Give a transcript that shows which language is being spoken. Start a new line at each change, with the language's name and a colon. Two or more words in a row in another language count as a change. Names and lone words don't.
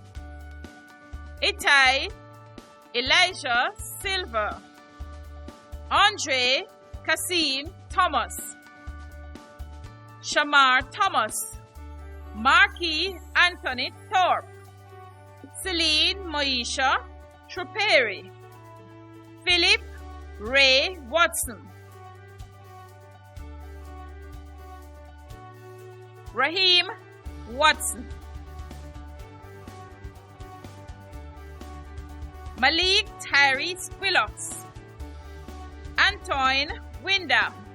English: Itai Elijah Silver, Andre Kassim Thomas, Shamar Thomas, Marquis Anthony Thorpe, Celine Moisha Truperi, Philip Ray Watson, Raheem Watson, Malik Tyrese Quillox, Antoine Wyndham,